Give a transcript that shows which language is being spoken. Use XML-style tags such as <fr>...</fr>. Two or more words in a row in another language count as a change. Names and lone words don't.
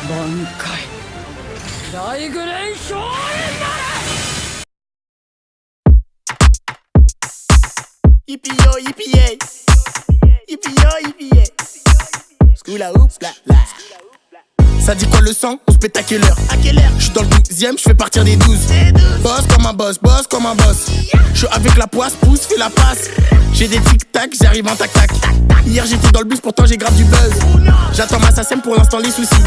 <en>挽回大グレン少年なれ。 Yippee yo, yippee yay. Yippee yo, yippee yay. Skoula oups, la la.</en> <fr>Ça dit quoi le sang? On se pète à quelle heure? À quelle heure? J'suis dans le 12ème, j'fais partir des 12. Boss comme un boss, boss comme un boss. J'suis avec la poisse, pousse, fais la passe. J'ai des tic-tac, j'arrive en tac-tac. Hier j'étais dans le bus, pourtant j'ai grave du buzz. J'attends ma SACEM pour l'instant les soucis.</fr>